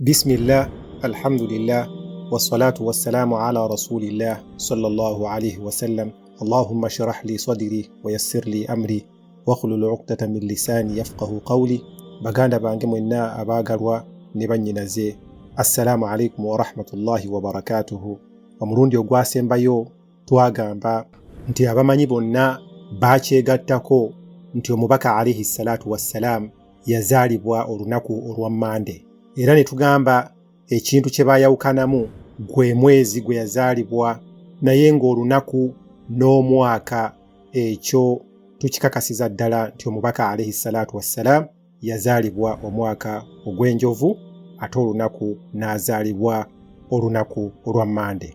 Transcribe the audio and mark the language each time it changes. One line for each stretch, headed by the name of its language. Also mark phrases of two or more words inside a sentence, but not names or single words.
Arabic: بسم الله، الحمد لله، والصلاة والسلام على رسول الله صلى الله عليه وسلم. اللهم اشرح لي صدري ويسر لي أمري واحلل عقدة من لساني يفقهوا قولي.
Ganda: Baganda bange mwenna abagalwa ne bannyinaze,
Arabic: السلام عليكم ورحمة الله وبركاته.
Ganda: Omulundi ogwasembayo twagamba nti abamanyi bonna bakyegattako nti omubaka
Arabic: عليه الصلاة والسلام
Ganda: yazaalibwa olunaku olwa Mande. Era ne tugamba ekintu kye baayawukanamu gwe mwezi gwe yazaalibwa, naye ng'olunaku n'omwaka ekyo tukikakasiza ddala nti omubaka
Arabic: عليه الصلاة والسلام
Ganda: yazaalibwa omwaka ogw'enjovu, ate olunaku n'azaalibwa olunaku olwa Mande.